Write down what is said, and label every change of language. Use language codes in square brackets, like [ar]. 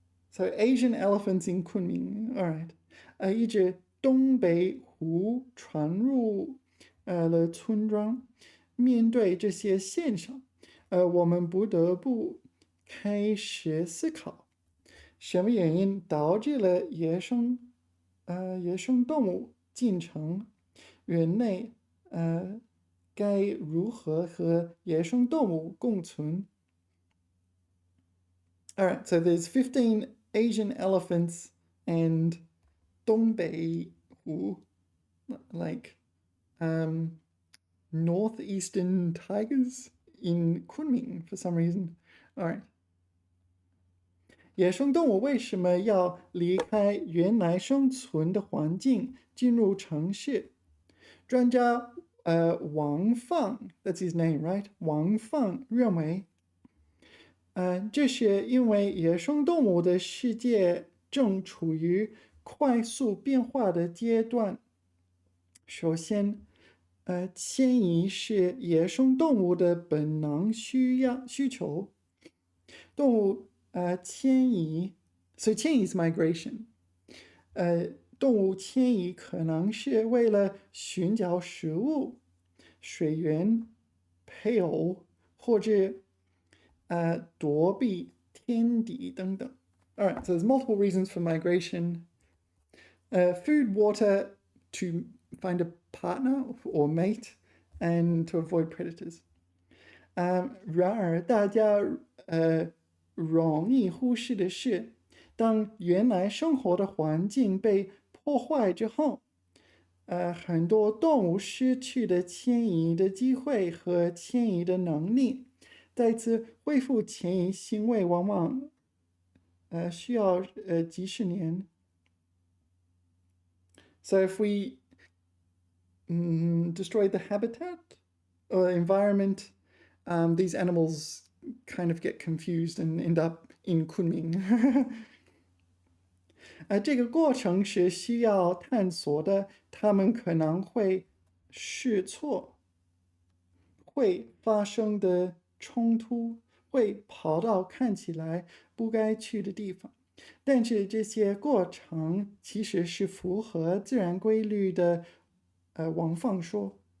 [en] So Asian elephants in Kunming. All right. [zh] 一直东北湖传入了村庄。面对这些现象，我们不得不开始思考，什么原因导致了野生动物进城？人类该如何和野生动物共存？ [en] Alright, so there's 15 Asian elephants and Dongbei Hu, like northeastern tigers in Kunming for some reason. Alright. [zh] 野生动物为什么要离开原来生存的环境，进入城市？专家王放 that's his name, right? 王放认为，这是因为野生动物的世界正处于快速变化的阶段。首先，迁移是野生动物的本能需求。动物迁移 ， [en] so [zh] 迁移 [en] is migration。 [zh] 动物迁移可能是为了寻找食物、水源、配偶，或者躲避天敌等等。 [en] Alright, so there's multiple reasons for migration. Food, water, to find a partner or mate, and to avoid predators. [zh] 然而，大家容易忽视的是，当原来生活的环境被破坏之后，很多动物失去了迁移的机会和迁移的能力。再次恢复迁移行为往往需要几十年。 [en] So if we destroy the habitat or environment, these animals kind of get confused and end up in Kunming. [zh] 这个过程是需要探索的，他们可能会试错，会发生的冲突，会跑到看起来不该去的地方，但是这些过程其实是符合自然规律的。王放说。